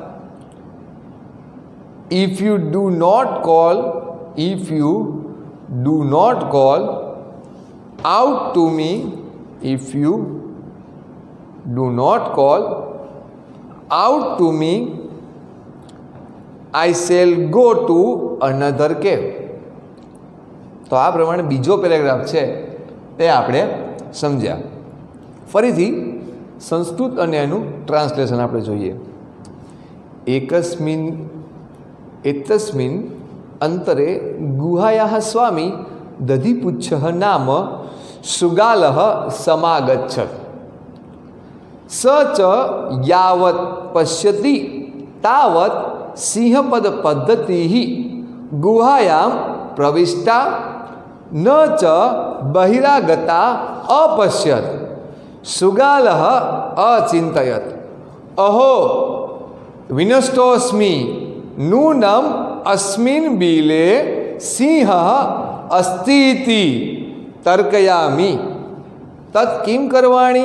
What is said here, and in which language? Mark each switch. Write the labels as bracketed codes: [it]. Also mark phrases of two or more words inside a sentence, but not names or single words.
[en] If you do not call out to me, I shall go to another cave. [gu] તો આ પ્રમાણે બીજો પેરેગ્રાફ છે તે આપણે સમજ્યા. ફરીથી સંસ્કૃત અને એનું ટ્રાન્સલેશન આપણે જોઈએ. [sa] એતસ્મિન અંતરે ગુહાયાः સ્વામી દધિપુચ્છः નામ શૃગાલः સમાગચ્છत्. स च यावत् पश्यति तावत् सिंहपदपद्धतिः गुहायां प्रविष्टा न च बहिरागता अपश्यत्. शृगालः अचिन्तयत्, अहो विनष्टोऽस्मि, नूनम् अस्मिन् बिले सिंहः अस्ति इति तर्कयामि, तत् किं करवाणि?